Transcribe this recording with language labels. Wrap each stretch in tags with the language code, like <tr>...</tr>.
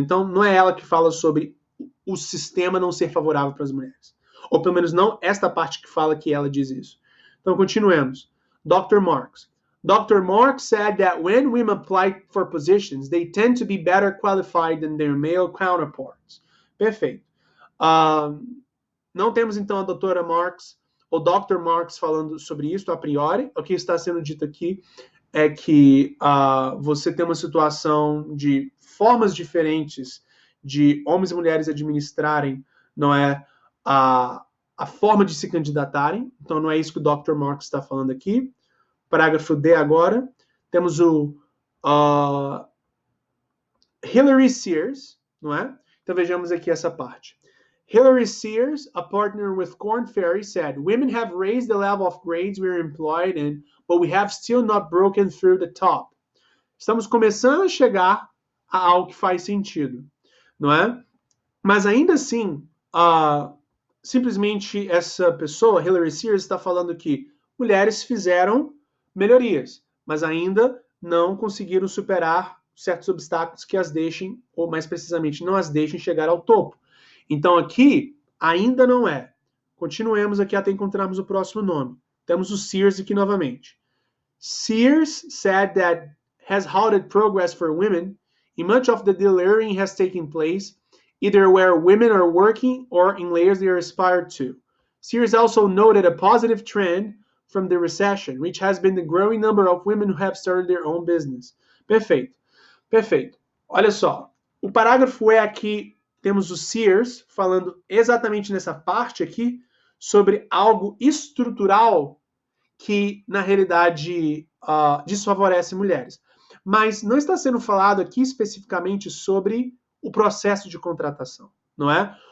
<pt>Então, não é ela que fala sobre o sistema não ser favorável para as mulheres. Ou pelo menos não esta parte que fala que ela diz isso. Então, continuemos. Dr. Marks. Dr.</pt> <en>Marks said that when women apply for positions, they tend to be better qualified than their male counterparts.</en> <pt>Perfeito. Não temos, então, a doutora Marks, ou Dr. Marks falando sobre isso a priori. O que está sendo dito aqui é que você tem uma situação de formas diferentes de homens e mulheres administrarem, não é, a forma de se candidatarem. Então, não é isso que o Dr. Marks está falando aqui. Parágrafo D agora. Temos o Hilary Sears, não é? Então, vejamos aqui essa parte.</pt> <en>Hilary Sears, a partner with Korn Ferry, said, "Women have raised the level of grades we are employed in, but we have still not broken through the top."</en> <pt>Estamos começando a chegar a algo que faz sentido, não é? Mas ainda assim, simplesmente essa pessoa, Hilary Sears, está falando que mulheres fizeram melhorias, mas ainda não conseguiram superar certos obstáculos que as deixem, ou mais precisamente, não as deixem chegar ao topo. Então aqui, ainda não é. Continuemos aqui até encontrarmos o próximo nome. Temos o Sears aqui novamente.</pt> <en>Sears said that has halted progress for women, and much of the delayering has taken place, either where women are working or in layers they are aspired to. Sears also noted a positive trend from the recession, which has been the growing number of women who have started their own business.</en> <pt>Perfeito. Perfeito. Olha só, o parágrafo é aqui, temos o Sears falando exatamente nessa parte aqui sobre algo estrutural que, na realidade, desfavorece mulheres. Mas não está sendo falado aqui especificamente sobre o processo de contratação, não é?</pt>